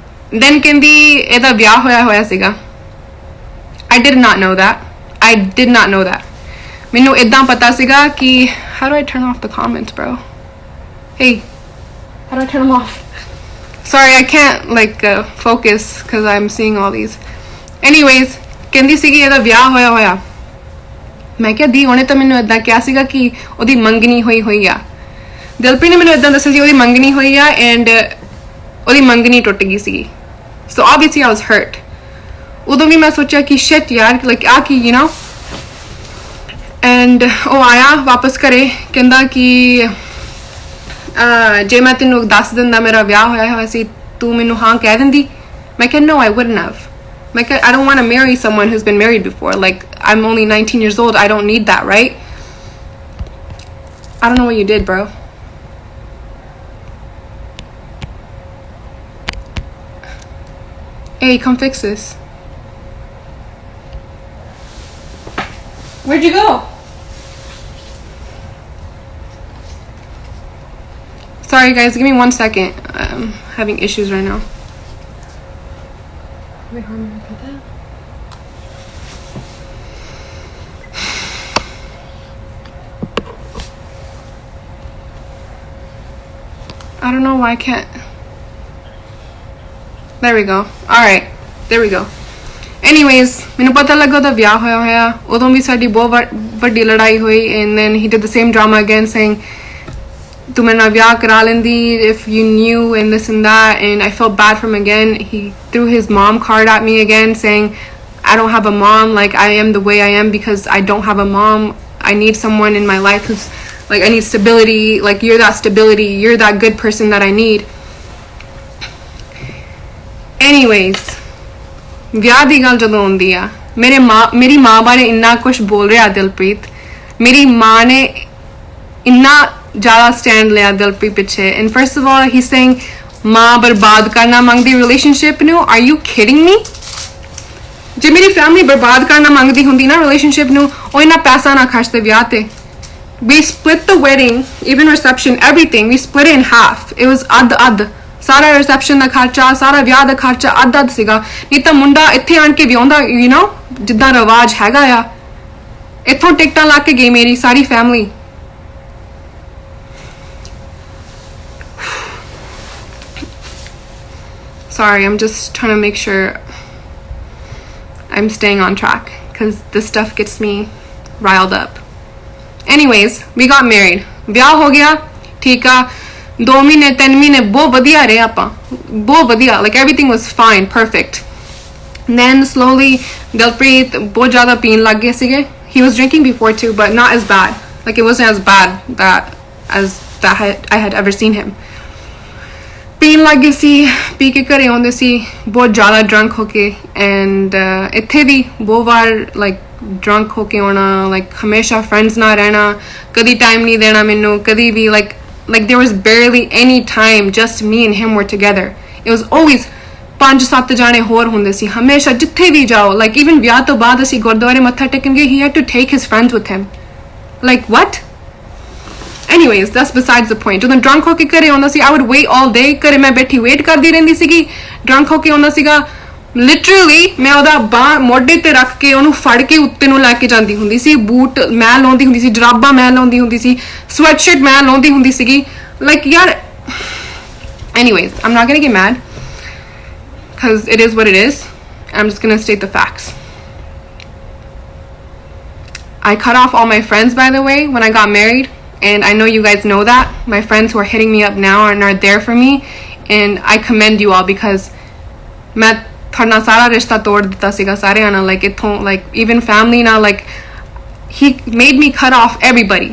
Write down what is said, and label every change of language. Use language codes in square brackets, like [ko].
[pa] Then ਕਹਿੰਦੀ ਇਹਦਾ ਵਿਆਹ ਹੋਇਆ ਸੀਗਾ. [en] I did not know that. [pa] ਮੈਨੂੰ ਇਦਾਂ ਪਤਾ ਸੀਗਾ ਕਿ [en] how do I turn off the comments, bro? Hey, how do I turn them off? Sorry, I can't like focus because I'm seeing all these. [pa] Anyways, ਕਹਿੰਦੀ ਸੀਗੀ ਇਹਦਾ ਵਿਆਹ ਹੋਇਆ. ਮੈਂ ਕਿਹਾ ਦੀ ਉਹਨੇ ਤਾਂ ਮੈਨੂੰ ਇਦਾਂ ਕਿਹਾ ਸੀਗਾ ਕਿ ਉਹਦੀ ਮੰਗਣੀ ਹੋਈ ਆ. ਦਿਲਪ੍ਰੀਤ ਨੇ ਮੈਨੂੰ ਇਦਾਂ ਦੱਸਿਆ ਸੀ ਉਹਦੀ ਮੰਗਣੀ ਹੋਈ ਆ ਐਂਡ ਉਹਦੀ ਮੰਗਣੀ ਟੁੱਟ ਗਈ ਸੀਗੀ. [en] So obviously I was hurt. [pa] ਉਦੋਂ ਵੀ ਮੈਂ ਸੋਚਿਆ ਕਿ [en] shit ਯਾਰ, like ਆ ਕੀ, you know. [pa] And ਉਹ ਆਇਆ ਵਾਪਸ ਘਰੇ, ਕਹਿੰਦਾ ਕਿ ਜੇ ਮੈਂ ਤੈਨੂੰ ਦੱਸ ਦਿੰਦਾ ਮੇਰਾ ਵਿਆਹ ਹੋਇਆ ਸੀ ਤੂੰ ਮੈਨੂੰ ਹਾਂ ਕਹਿ ਦਿੰਦੀ? ਮੈਂ ਕਿਹਾ [en] no, I wouldn't have. ਮੈਂ ਕਿਹਾ I don't want to marry someone who's been married before. Like I'm only 19 years old. I don't need that, right? I don't know what you did, bro. Hey, come fix this. Where'd you go? Sorry guys, give me 1 second. I'm having issues right now. Wait, how am I gonna put that? I don't know why I can't. There we go. Alright, there we go. [pa] Anyways, ਮੈਨੂੰ ਪਤਾ ਲੱਗਾ ਉਹਦਾ ਵਿਆਹ ਹੋਇਆ. ਉਦੋਂ ਵੀ ਸਾਡੀ ਬਹੁਤ ਵੱਡੀ ਲੜਾਈ ਹੋਈ. [en] And then he did the same drama again saying [pa] ਤੂੰ ਮੇਰੇ ਨਾਲ ਵਿਆਹ ਕਰਾ ਲੈਂਦੀ [en] if you knew and this and that. And I felt bad for him again. He threw his mom card at me again saying I don't have a mom, like I am the way I am because I don't have a mom. I need someone in my life who's like, I need stability, like you're that stability, you're that good person that I need. [pa] Anyways, ਵਿਆਹ ਦੀ ਗੱਲ ਜਦੋਂ ਆਉਂਦੀ ਆ, ਮੇਰੀ ਮਾਂ ਬਾਰੇ ਇੰਨਾ ਕੁਝ ਬੋਲ ਰਿਹਾ ਦਿਲਪ੍ਰੀਤ. ਮੇਰੀ ਮਾਂ ਨੇ ਇੰਨਾ ਜ਼ਿਆਦਾ ਸਟੈਂਡ ਲਿਆ ਦਿਲਪ੍ਰੀਤ ਪਿੱਛੇ. [en] And first of all, he's saying [pa] ਮਾਂ ਬਰਬਾਦ ਕਰਨਾ ਮੰਗਦੀ ਰਿਲੇਸ਼ਨਸ਼ਿਪ ਨੂੰ. [en] Are you kidding me? [pa] ਜੇ ਮੇਰੀ ਫੈਮਿਲੀ ਬਰਬਾਦ ਕਰਨਾ ਮੰਗਦੀ ਹੁੰਦੀ ਨਾ ਰਿਲੇਸ਼ਨਸ਼ਿਪ ਨੂੰ, ਉਹ ਇੰਨਾ ਪੈਸਾ ਨਾ ਖਰਚਦੇ ਵਿਆਹ ਤੇ. [en] We split the wedding, even reception, everything. We split it in half. It was ad. [pa] ਸਾਰਾ ਰਿਸੈਪਸ਼ਨ ਦਾ ਖਰਚਾ, ਸਾਰਾ ਵਿਆਹ ਦਾ ਖਰਚਾ ਅੱਧ ਸੀਗਾ। ਨਹੀਂ ਤਾਂ ਮੁੰਡਾ ਇੱਥੇ ਆਣ ਕੇ ਵਿਆਹੁੰਦਾ, ਯੂ نو, ਜਿੱਦਾਂ ਰਿਵਾਜ ਹੈਗਾ ਆ। ਇੱਥੋਂ ਟਿਕਟਾਂ ਲਾ ਕੇ ਗਈ ਮੇਰੀ ਸਾਰੀ family. [en] Sorry, I'm just trying to make sure I'm staying on track because this stuff gets me riled up. Anyways, we got married. [pa] ਵਿਆਹ ਹੋ ਗਿਆ, ਠੀਕ ਆ। 2 ਮਹੀਨੇ 3 ਮਹੀਨੇ ਬਹੁਤ ਵਧੀਆ ਰਹੇ ਆਪਾਂ, ਬਹੁਤ ਵਧੀਆ, [en] like everything was fine, perfect. [pa] Then slowly Dilpreet ਬਹੁਤ ਜ਼ਿਆਦਾ ਪੀਣ ਲੱਗ ਗਏ ਸੀਗੇ। [en] He was drinking before too, but not as bad. Like it wasn't as bad as I had ever seen him. [pa] ਪੀਣ ਲੱਗ ਗਏ ਸੀ, ਪੀ ਕੇ ਘਰੇ ਆਉਂਦੇ ਸੀ ਬਹੁਤ ਜ਼ਿਆਦਾ ਡਰੰਕ ਹੋ ਕੇ। ਐਂਡ ਇੱਥੇ ਵੀ ਬਹੁਤ ਵਾਰ ਲਾਈਕ ਡਰੰਕ ਹੋ ਕੇ ਆਉਣਾ, ਲਾਈਕ ਹਮੇਸ਼ਾ ਫਰੈਂਡਸ ਨਾਲ ਰਹਿਣਾ, ਕਦੀ ਟਾਈਮ ਨਹੀਂ ਦੇਣਾ ਮੈਨੂੰ, ਕਦੀ ਵੀ [en] like there was barely any time just me and him were together. It was always [pa] 5-7 ਜਾਣੇ ਹੋਰ ਹੁੰਦੇ ਸੀ ਹਮੇਸ਼ਾ ਜਿੱਥੇ ਵੀ ਜਾਓ। [en] like even [pa] ਵਿਆਹ ਤੋਂ ਬਾਅਦ ਅਸੀਂ ਗੁਰਦੁਆਰੇ ਮੱਥਾ ਟੇਕਣ ਗਏ, [en] he had to take his friends with him. like what? Anyways, that's besides the point. [pa] ਜਦੋਂ drunk ਹੋ ਕੇ ਘਰੇ ਆਉਂਦਾ ਸੀ, [en] I would wait all day, [pa] ਘਰੇ ਮੈਂ ਬੈਠੀ ਵੇਟ ਕਰਦੀ ਰਹਿੰਦੀ ਸੀਗੀ। drunk ਹੋ ਕੇ ਆਉਂਦਾ ਸੀਗਾ, literally ਮੈਂ ਉਹਦਾ ਬਾਂਹ ਮੋਢੇ ਤੇ ਰੱਖ ਕੇ ਉਹਨੂੰ ਫੜ ਕੇ ਉੱਤੇ ਨੂੰ ਲੈ ਕੇ ਜਾਂਦੀ ਹੁੰਦੀ ਸੀ। ਬੂਟ ਮੈਂ ਲਾਉਂਦੀ ਹੁੰਦੀ ਸੀ, ਜਰਾਬਾਂ ਮੈਂ ਲਾਉਂਦੀ ਹੁੰਦੀ ਸੀ, ਸਵੈਟਸ਼ਰਟ ਮੈਂ ਲਾਉਂਦੀ ਹੁੰਦੀ ਸੀਗੀ। [en] like ਯਾਰ, anyways, I'm not gonna get mad because it is what it is. I'm just gonna state the facts. I cut off all my friends, by the way, when I got married. And I know you guys know that. My friends who are hitting me up now and are there for me. And I commend you all because [pa] मैं थोड़ा सारा रिश्ता तोड़ दिता सीगा सारे आना, [en] like इथों, like even family now, like he made me cut off everybody.